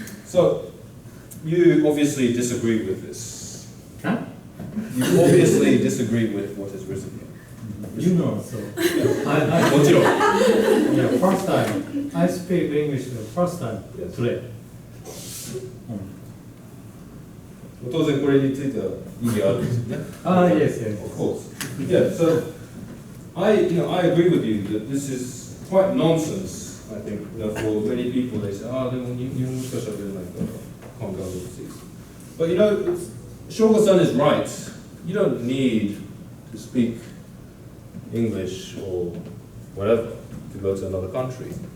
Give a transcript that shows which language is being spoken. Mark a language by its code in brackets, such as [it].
[en] So, you obviously disagree with this. Huh? You obviously disagree with what is written here. You know, so What's your? yeah, first time I speak English the first time Yes. today. [ja] 当然これについては意味があるんですよね。 [en] Yes, yes. Of course. Yeah. So, I agree with you that this is quite nonsense. I think for many people they say, "Ah, [ja] でも日本語しか喋れないから [en] can't go overseas." But Shogo-san is right. You don't need to speak English or whatever to go to another country.